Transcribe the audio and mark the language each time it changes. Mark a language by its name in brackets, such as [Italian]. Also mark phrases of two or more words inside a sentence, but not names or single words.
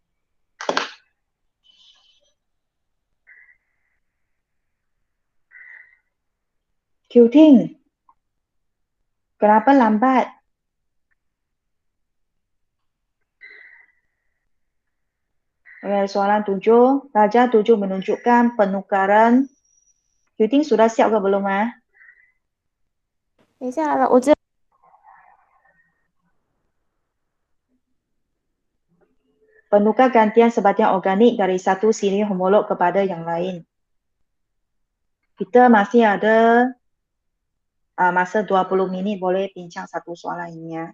[Malay] Qting. Kenapa lambat? Soalan 7. Darjah 7 menunjukkan penukaran. Qting sudah siap ke belum? [Chinese] 等一下了，我这 [Malay] Penukar gantian sebatian organik dari satu siri homolog kepada yang lain. Kita masih ada masa 20 minit boleh bincang satu soalan ini ya.